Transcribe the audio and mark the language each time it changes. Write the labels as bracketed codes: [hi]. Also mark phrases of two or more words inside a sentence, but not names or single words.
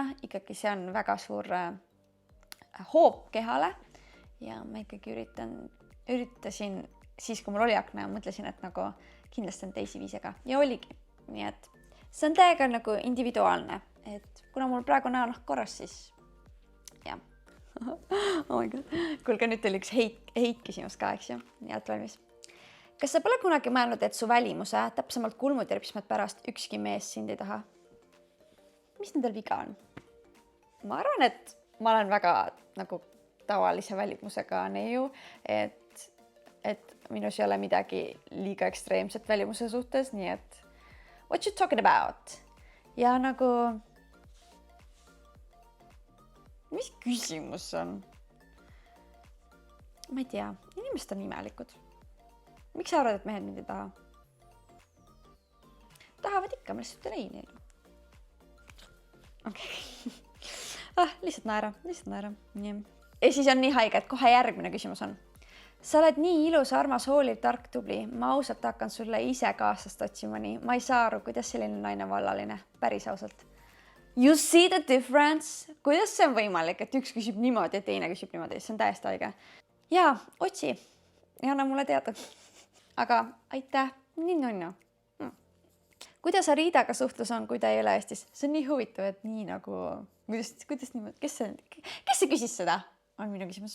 [et] Ikkagi see on väga suur hoop kehale ja ma ikkagi üritasin siis, kui mul oli akna ja mõtlesin, et nagu kindlasti on teisi viise ka ja oligi. Nii et see on täiega nagu individuaalne, et kuna mul praegu näonahk korras, siis jah. [en] Oh my God. [et] Kuulge, nüüd teil üks heit küsimus ka, eks ju? Nii et valmis. Kas sa pole kunagi mõelnud, et su välimuse, täpsemalt kulmuterpsmed pärast ükski mees sind ei taha? Mis nendel viga on? Ma arvan, et ma olen väga nagu tavalise välimusega neiu, et minus ei ole midagi liiga ekstreemset välimuse suhtes, nii et [en] what you talking about? [et] Ja nagu mis küsimus on? Ma ei tea, inimesed on imelikud. Miks sa arvad, et mehed mind ei taha? Tahavad ikka, ma lihtsalt ei neile. Okei. Lihtsalt naera. Nii. Ja siis on nii haige, et kohe järgmine küsimus on. Sa oled nii ilus, armas, hooliv, tark, tubli. Ma ausalt hakkan sulle ise kaasast otsima nii. Ma ei saa aru, kuidas selline naine vallaline. Päris ausalt. [en] You see the difference? [et] Kuidas see on võimalik, et üks küsib niimoodi ja teine küsib niimoodi? See on täiesti haige. Jaa, otsi. Ja anna mulle teada. Aga aitäh, nii nunnu. Kuidas Aridaga suhtlus on, kui ta ei ole Eestis? See on nii huvitav, et nii nagu... Kuidas niimoodi? Kes see küsis seda? On minu küsimus.